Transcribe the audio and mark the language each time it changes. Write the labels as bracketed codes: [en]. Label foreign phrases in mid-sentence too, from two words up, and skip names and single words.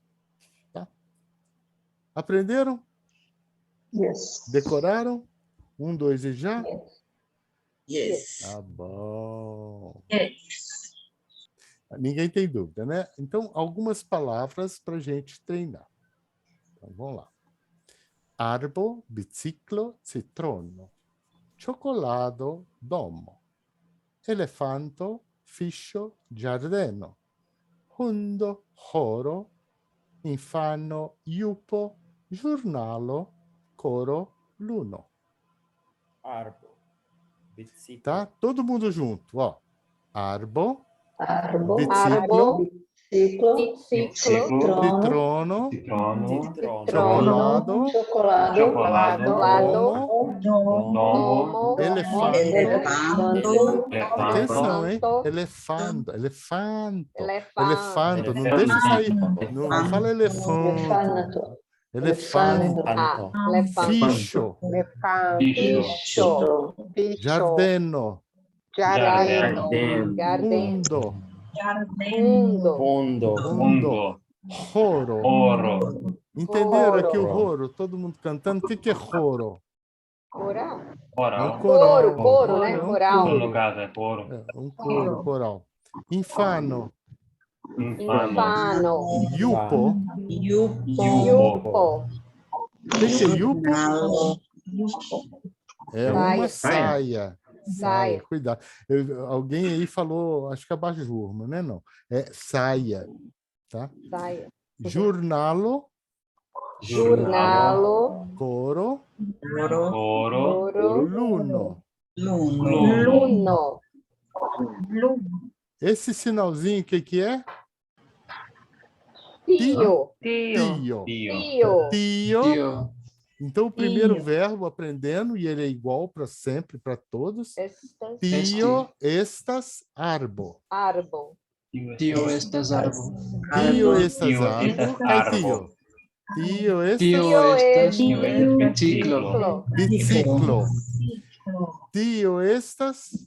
[pt] Tá? Aprenderam? Yes. Decoraram? 1, 2 e já? Yes. Tá bom. Yes. Ninguém tem dúvida, né? Então, algumas palavras para a gente treinar. Então, vamos lá. [eo] Arbo, biciclo, citrono. Cioccolato, domo. Elefanto, fiscio, giardeno. Hundo, horo. Infano, iupo. Giornalo, coro, luno. Arbo. Biciclo. [pt] Tá? Todo mundo junto, ó. [eo] Arbo, Arbo, biciclo, citrono, citrono, Citrono. chocolado, domo, domo, elefanto. [pt] Atenção, hein? [eo] elefanto, [pt] Elefanto. Não deixa sair. Não fala elefanto. Elefanto. elefante, [eo] Fiscio. [pt] bicho, [eo] Giardeno. Gardeno, Fundo. [pt] Roro. Entenderam [eo] Roro. [pt] aqui o roro? Todo mundo cantando. O que é roro? coral, É um Coral. coro, né? É um Coral, No caso é coro. um coro, coral. Infano. [eo] infano, Yupo. yupo, [pt] O que é yupo? É uma Saia. saia. Cuidado. Alguém aí falou, acho que abajur, mas não é não. É saia. Tá? saia, [eo] Jornalo. jornalo, Coro. coro, Luno. luno, [pt] Esse sinalzinho, o que é? [eo] tio, Tio. tio, Tio. Tio. [pt] Então, o primeiro [eo] Tio. [pt] verbo aprendendo, e ele é igual para sempre, para todos. [eo] Estas Tio estas arbo. arbo. Tio estas arbo. Tio estas Tio arbo. estas Cai arbo. tio. Tio estas Tio estas Tio estas biciclo. biciclo. Tio estas